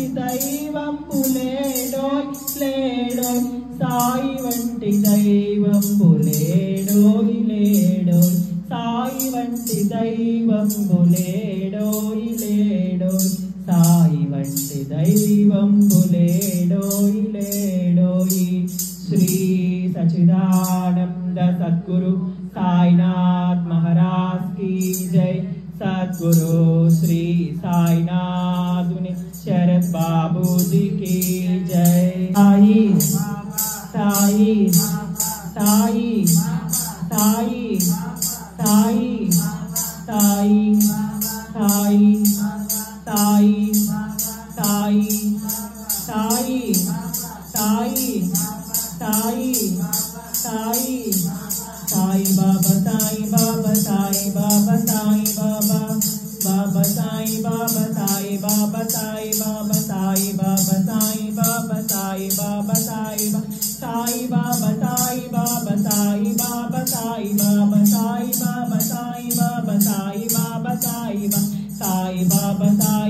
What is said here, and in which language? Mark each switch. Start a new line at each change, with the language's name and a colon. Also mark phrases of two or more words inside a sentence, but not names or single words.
Telugu: దైవంబు లేడోయ్ లేడోయ్ సాయి వంటి దైవంబు లేడోయ్ లేడోయ్ సాయి వంటి దైవంబు లేడోయ్ లేడోయ్ సాయి వంటి దైవంబు లేడోయ్ లేడోయ్ శ్రీ సచ్చిదానంద సద్గురు
Hindi: साईनाथ महाराज की जय। सद्गुरु श्री साईनाथ मुनि शरद बाबू जी की जय। साई साई साई साई साई साई साई साई साई साई साई साई साई साई बाबा साई बाबा साई बाबा साई बाबा बाबा साई बाबा साई बाबा साई बाबा साई बाबा साई बाबा साई बाबा साई साई बाबा साई बाबा साई बाबा साई बाबा साई बाबा साई बाबा साई बाबा साई साई बाबा साई